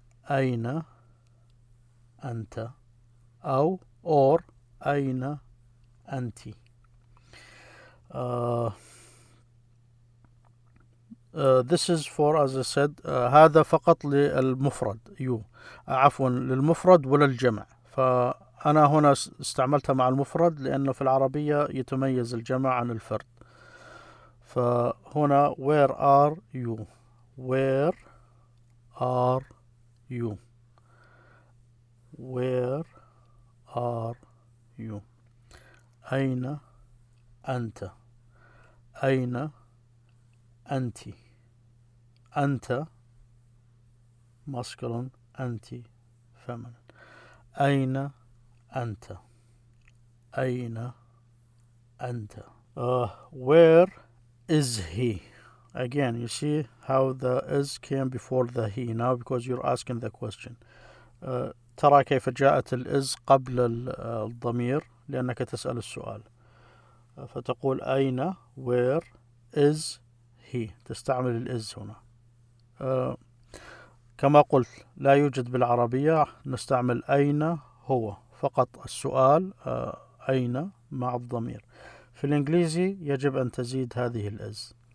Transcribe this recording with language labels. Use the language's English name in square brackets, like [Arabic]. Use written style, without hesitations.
[Arabic] أين أنت أو or أين أنتِ. [English] This is for, as I said, [Arabic] هذا فقط للمفرد [English] you. [Arabic] عفوا للمفرد ولا الجمع. فأنا هنا استعملتها مع المفرد لأنه في العربية يتميز الجمع عن الفرد. [English] فهنا where are you. where are you. where are you. [Arabic] أين أنت. أين أنتِ. أنت masculine, أنتِ feminine. أين أنت. أين أنت. [English] Where is he. Again, you see how the is came before the he now because you're asking the question. [Arabic] ترى كيف جاءت الإز قبل الضمير لأنك تسأل السؤال. فتقول أين [English] where is he. [Arabic] تستعمل الإز هنا. كما قلت لا يوجد بالعربية، نستعمل أين هو فقط السؤال أين مع الضمير. في الإنجليزي يجب أن تزيد هذه الإز.